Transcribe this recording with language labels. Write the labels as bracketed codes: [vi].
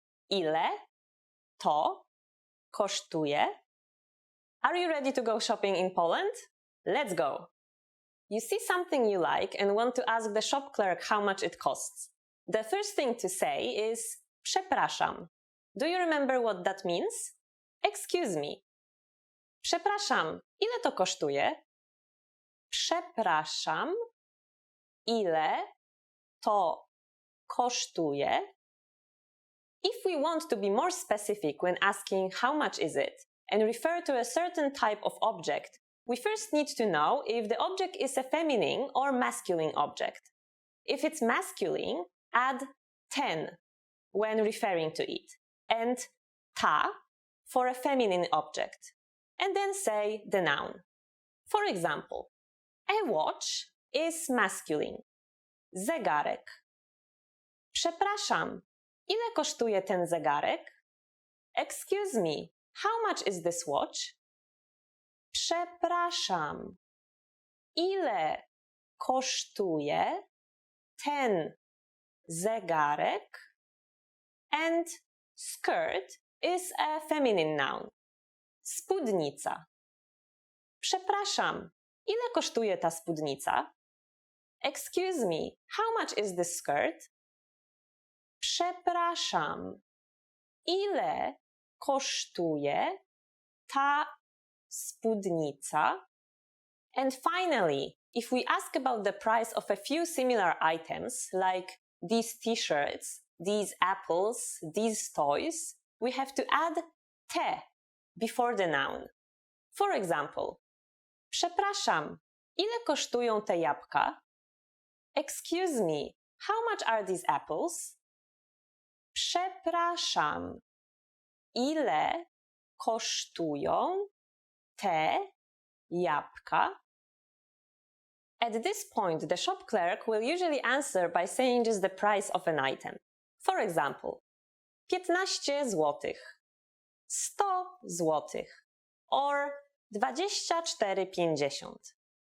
[pl] Ile to kosztuje? [en] Are you ready to go shopping in Poland? Let's go! You see something you like and want to ask the shop clerk how much it costs. The first thing to say is przepraszam. Do you remember what that means? Excuse me. [pl] Przepraszam, ile to kosztuje? Przepraszam, ile to kosztuje? [en] If we want to be more specific when asking how much is it and refer to a certain type of object, we first need to know if the object is a feminine or masculine object. If it's masculine, add ten when referring to it, and ta for a feminine object, and then say the noun. For example, a watch is masculine. [pl] Zegarek. Przepraszam, ile kosztuje ten zegarek? [en] Excuse me, how much is this watch? [pl] Przepraszam, ile kosztuje ten zegarek? [en] And skirt is a feminine noun. [pl] Spódnica. Przepraszam, ile kosztuje ta spódnica? [en] Excuse me, how much is this skirt? [pl] Przepraszam, ile kosztuje ta spódnica? [en] And finally, if we ask about the price of a few similar items, like these t-shirts, these apples, these toys, we have to add te before the noun. For example, [pl] przepraszam, ile kosztują te jabłka? [en] Excuse me, how much are these apples? [pl] Przepraszam, ile kosztują te jabłka? [en] At this point, the shop clerk will usually answer by saying just the price of an item. For example, 15 złotych, 100 złotych, or 24,50.